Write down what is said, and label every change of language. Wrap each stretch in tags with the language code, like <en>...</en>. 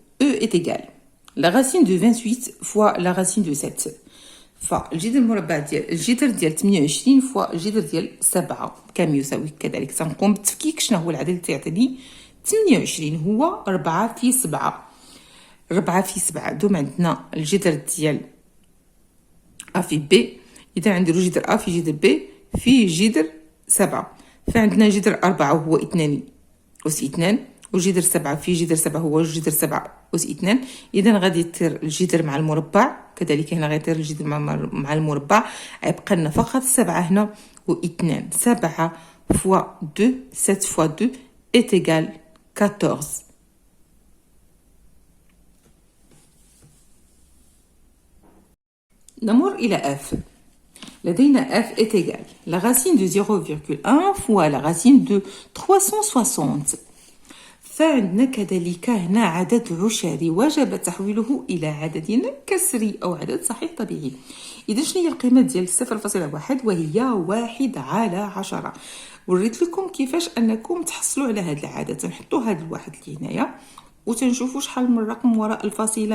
<fr>E est égal la racine de 28 fois la racine de 7.</fr> <ar>فالجذر المربع ديال الجذر ديال 28 فوا الجذر ديال 7 كم يساوي. كذلك تنقوم بالتفكيك. شنو هو العدد اللي تعطيني 28؟ هو 4 في 7. 4 في 7 دوم عندنا الجذر ديال A في B. إذا عندنا جذر A في جذر B في جذر 7. فعندنا جذر 4 هو 2 أس 2، وجذر 7 في جذر 7 هو جذر 7 أس 2. إذا غادي يطير الجذر مع المربع. كذلك هنا غيطير الجذر مع المربع. غيبقى لنا فقط 7 هنا و2.</ar> <fr>7 فوا 2 7 فوا 2 est égal 14.</fr> <ar>نمر إلى F. لدينا</ar> <fr>F est égal la racine de 0,1 fois la racine de 360.</fr> <ar>فعندنا كذلك هنا عدد عشري وجب تحويله إلى عدد كسري أو عدد صحيح طبيعي. إذا شنو هي القيمة ديال 0.1 وهي 1 على 10. وريت لكم كيفاش أنكم تحصلوا على هذا العدد. تنحطوا هذا الواحد اللي هنايا وتنشوفوا شحال من رقم وراء الفاصلة.</ar>